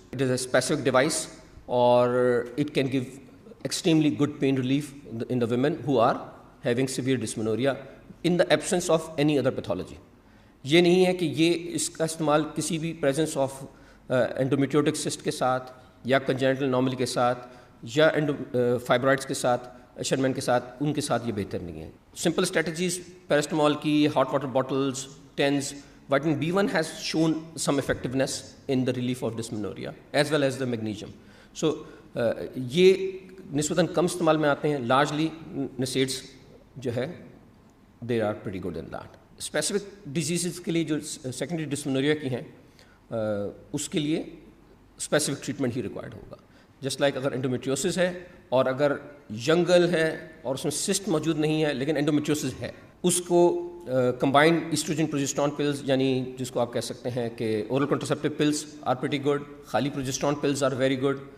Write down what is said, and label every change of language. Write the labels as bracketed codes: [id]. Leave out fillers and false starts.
[en] It is a specific device اور it can give extremely good pain relief in the women who are having severe dysmenorrhea in the absence of any other pathology. [ur] یہ نہیں ہے کہ یہ اس کا استعمال کسی بھی پریزنس آف انڈومیٹریوٹک سسٹ کے ساتھ یا کنجنٹل نارمل کے ساتھ یا فائبرائڈس کے ساتھ, شرمین کے ساتھ, ان کے ساتھ یہ بہتر نہیں ہے. سمپل اسٹریٹجیز پیراسٹمال کی, hot water bottles, tens. [en] Vitamin B1 has shown some effectiveness in the relief of dysmenorrhea as well as the magnesium. [ur] So یہ نسبتاً کم استعمال میں آتے ہیں. [en] Largely NSAIDs جو ہے they are pretty good in that. [ur] Specific diseases کے لیے جو سیکنڈری ڈسمنوریا کی ہیں اس کے لیے اسپیسیفک ٹریٹمنٹ ہی ریکوائرڈ ہوگا. جسٹ لائک اگر انڈومیٹریوسس ہے اور اگر ینگ گرل ہے اور اس میں سسٹ موجود نہیں ہے لیکن انڈومیٹریوسس ہے, اس کو کمبائنڈ ایسٹروجن پروجسٹرون پلز یعنی جس کو آپ کہہ سکتے ہیں کہ oral کنٹرسیپٹیو pulls are pretty good, خالی progesterone pulls are very good.